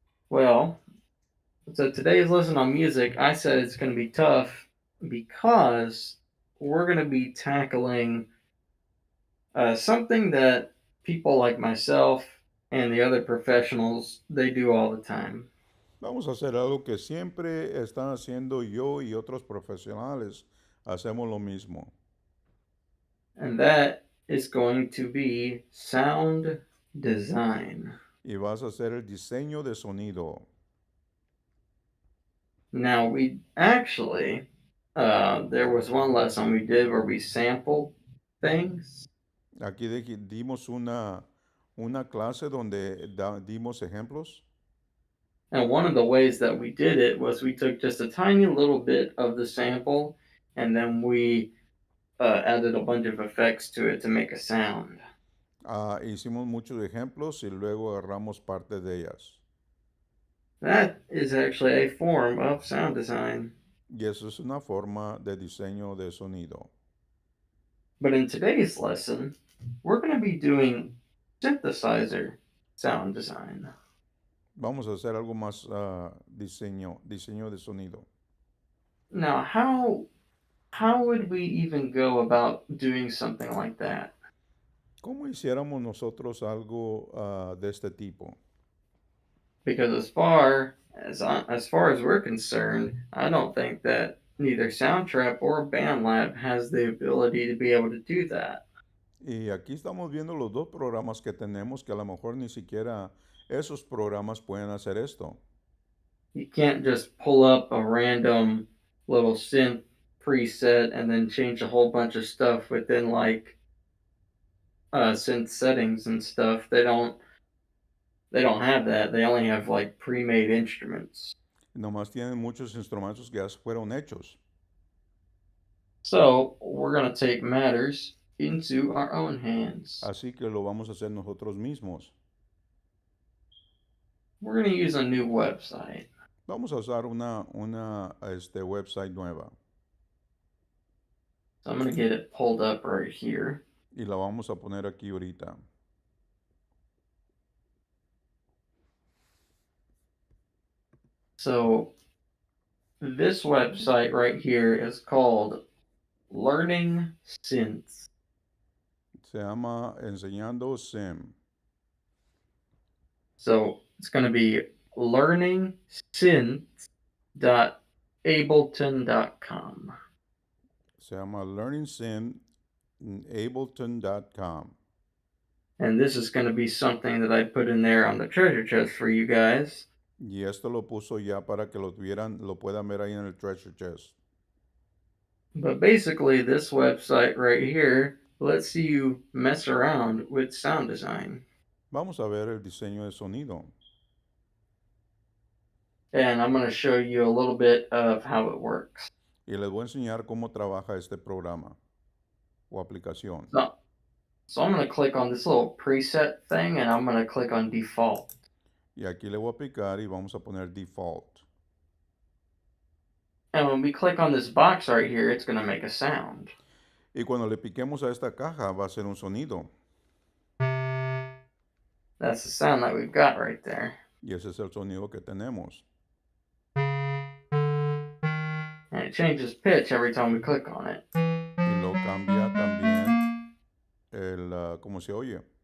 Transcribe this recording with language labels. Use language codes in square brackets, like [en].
[en] Well, so today's lesson on music, I said it's going to be tough because we're going to be tackling something that people like myself and the other professionals they do all the time, [es] Vamos a hacer algo que siempre están haciendo yo y otros profesionales. Hacemos lo mismo. [en] and that is going to be sound design. [es] Y vas a hacer el diseño de sonido. [en] Now we actually there was one lesson we did where we sampled things. [es] Aquí dimos una clase donde dimos ejemplos. [en] And one of the ways that we did it was we took just a tiny little bit of the sample and then we added a bunch of effects to it to make a sound. [es] Hicimos muchos ejemplos y luego agarramos parte de ellas. [en] That is actually a form of sound design. [es] Y eso es una forma de diseño de sonido. [en] But in today's lesson, we're going to be doing synthesizer sound design. [es] Vamos a hacer algo más diseño de sonido. [en] Now, how would we even go about doing something like that? [es] ¿Cómo hiciéramos nosotros algo de este tipo? [en] Because as far as we're concerned, I don't think that neither Soundtrap or BandLab has the ability to be able to do that. [es] Y aquí estamos viendo los dos programas que tenemos que a lo mejor ni siquiera esos programas pueden hacer esto. [en] You can't just pull up a random little synth preset and then change a whole bunch of stuff within like synth settings and stuff. They don't have that. They only have like pre-made instruments. [es] Nomás tienen muchos instrumentos que ya fueron hechos. [en] So we're gonna take matters into our own hands. [es] Así que lo vamos a hacer nosotros mismos. [en] We're gonna use a new website. [es] Vamos a usar una website nueva [en] So I'm gonna get it pulled up right here. [es] y la vamos a poner aquí ahorita. [en] So this website right here is called Learning Synths. [es] Se llama Enseñando Sim. [en] So it's going to be learningsynths.ableton.com. [es] Se llama learningsim.ableton.com. [en] And this is going to be something that I put in there on the treasure chest for you guys. [es] Y esto lo puso ya para que lo puedan ver ahí en el treasure chest. [en] But basically, this website right here lets you mess around with sound design. [es] Vamos a ver el diseño de sonido. [en] And I'm going to show you a little bit of how it works. [es] Y les voy a enseñar cómo trabaja este programa o aplicación. [en] So I'm going to click on this little preset thing and I'm going to click on default. [es] Y aquí le voy a picar y vamos a poner default. [en] And when we click on this box right here, it's going to make a sound. [es] Y cuando le piquemos a esta caja va a ser un sonido. [en] That's the sound that we've got right there. [es] Y ese es el sonido que tenemos. [en] And it changes pitch every time we click on it. [es] Y lo cambia también cómo se oye.